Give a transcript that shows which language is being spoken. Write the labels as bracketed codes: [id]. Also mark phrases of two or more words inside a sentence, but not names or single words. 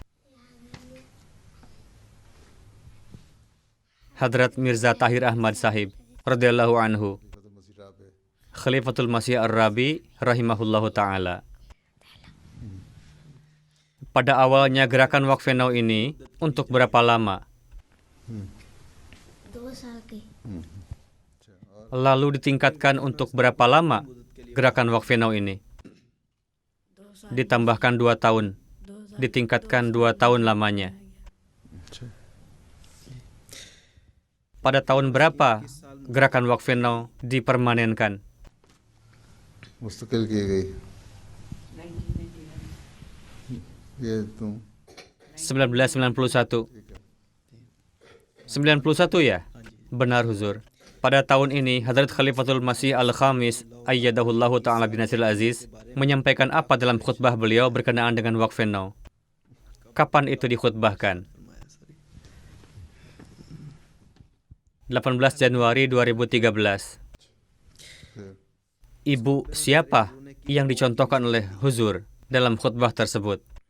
[id] Hadrat Mirza Tahir Ahmad Sahib [ar] رضي الله عنه, [id] Khalifatul Masih Ar-Rabi [ar] رحمه الله تعالى. [id] Pada awalnya gerakan Waqf No ini untuk berapa lama? [ur] 2 سال کے. [id] Lalu ditingkatkan untuk berapa lama gerakan Waqf No ini? Ditambahkan 2 tahun. Ditingkatkan 2 tahun lamanya. Pada tahun berapa gerakan Waqf Now dipermanenkan? [ur] مستقل کی گئی یہ تم [id] 1991. 91 ya? Benar Huzur. Pada tahun ini, Hadrat Khalifatul Masih Al-Khamis, [ar] أيده الله تعالى بنصره العزيز, [id] menyampaikan apa dalam khutbah beliau berkenaan dengan Waqf Now? Kapan itu dikhutbahkan? 18 Januari 2013. Ibu siapa yang dicontohkan oleh Huzur dalam khutbah tersebut?